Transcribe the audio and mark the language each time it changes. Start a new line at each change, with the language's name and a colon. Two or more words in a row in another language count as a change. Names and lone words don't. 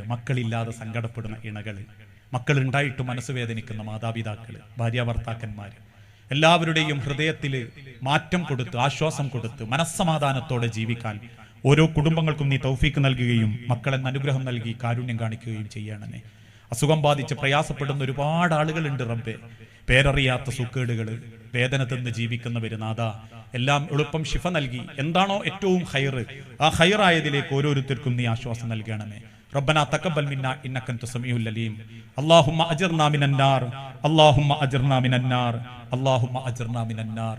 Malayalam: മക്കളില്ലാതെ സങ്കടപ്പെടുന്ന ഇണകള്, മക്കളുണ്ടായിട്ട് മനസ്സ് വേദനിക്കുന്ന മാതാപിതാക്കള്, ഭാര്യാഭർത്താക്കന്മാര്, എല്ലാവരുടെയും ഹൃദയത്തിൽ മാറ്റം കൊടുത്ത്, ആശ്വാസം കൊടുത്ത്, മനസ്സമാധാനത്തോടെ ജീവിക്കാൻ ഓരോ കുടുംബങ്ങൾക്കും നീ തൗഫീക്ക് നൽകുകയും മക്കളെന്ന് അനുഗ്രഹം നൽകി കാരുണ്യം കാണിക്കുകയും ചെയ്യണമേ. അസുഖം ബാധിച്ച് പ്രയാസപ്പെടുന്ന ഒരുപാട് ആളുകളുണ്ട് റബ്ബേ. പേരറിയാത്ത സുക്കേടുകൾ, വേദന തിന്ന് ജീവിക്കുന്നവര് നാഥ, എല്ലാം എളുപ്പം ശിഫ നൽകി എന്താണോ ഏറ്റവും ഹൈറ്, ആ ഹൈറായതിലേക്ക് ഓരോരുത്തർക്കും നീ ആശ്വാസം നൽകണമേ.
Arabic: ربنا تقبل منا انك انت السميع العليم. اللهم اجرنا من النار، اللهم اجرنا من النار، اللهم اجرنا من النار.